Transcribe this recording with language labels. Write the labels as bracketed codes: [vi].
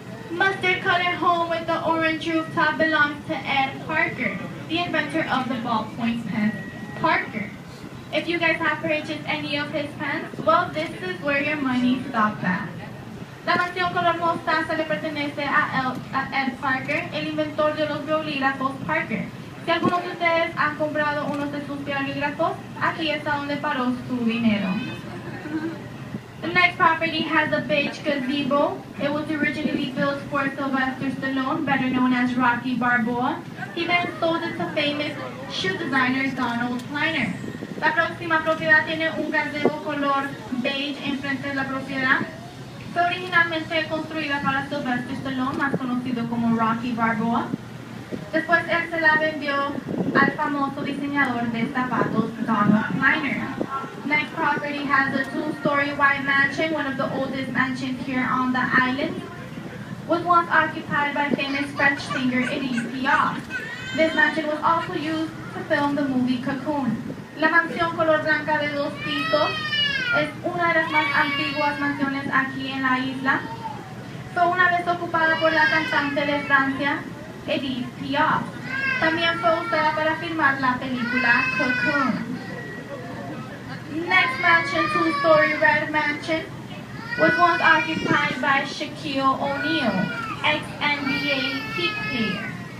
[en] Mustard colored home with the orange rooftop belongs to Ed Parker, the inventor of the ballpoint pen Parker. If you guys have purchased any of his pens, well, this is where your money stops at. [es] La mansión color mostaza le pertenece a Ed Parker, el inventor de los bolígrafos Parker. Si algunos de ustedes han comprado unos de sus bolígrafos, aquí está donde paró su dinero. [en] The next property has a beige gazebo. It was originally built for Sylvester Stallone, better known as Rocky Balboa. He then sold it to famous shoe designer Donald Kleiner. [es] La próxima propiedad tiene un gazebo color beige enfrente de la propiedad. Fue originalmente construida para Sylvester Stallone, más conocido como Rocky Balboa. Después él se la vendió al famoso diseñador de zapatos Donald Kleiner. [en] Next property has a 2-story white mansion, one of the oldest mansions here on the island. Was once occupied by famous French singer Edith Piaf. This mansion was also used to film the movie Cocoon. [es] La mansión color blanca de 2 pisos es una de las más antiguas mansiones aquí en la isla. Fue una vez ocupada por la cantante de Francia, Edith Piaf. También fue usada para filmar la película Cocoon. [en] Next mansion, 2-story red mansion, was once occupied by Shaquille O'Neal, ex-NBA Heat player.